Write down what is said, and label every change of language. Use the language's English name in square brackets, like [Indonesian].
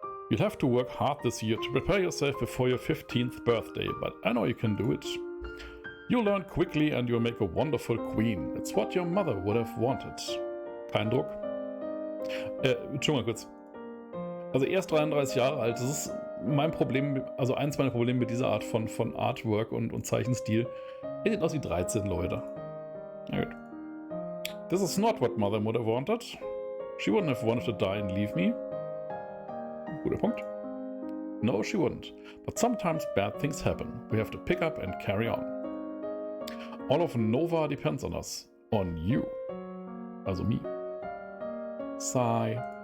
[English] You'll have to work hard this year to prepare yourself before your 15th birthday, but I know you can do it. You'll learn quickly and you'll make a wonderful queen. It's what your mother would have wanted. [German] Kein Druck. Schon mal kurz. Also erst 33 Jahre alt, das ist mein Problem, also eins meiner Probleme mit dieser Art von Artwork und Zeichenstil. Er sieht aus wie 13 Leute. Na gut. [English] This is not what mother would have wanted. She wouldn't have wanted to die and leave me. [German] Guter Punkt. [English] No, she wouldn't. But sometimes bad things happen. We have to pick up and carry on. All of Nova depends on us. On you. Also me. Sigh.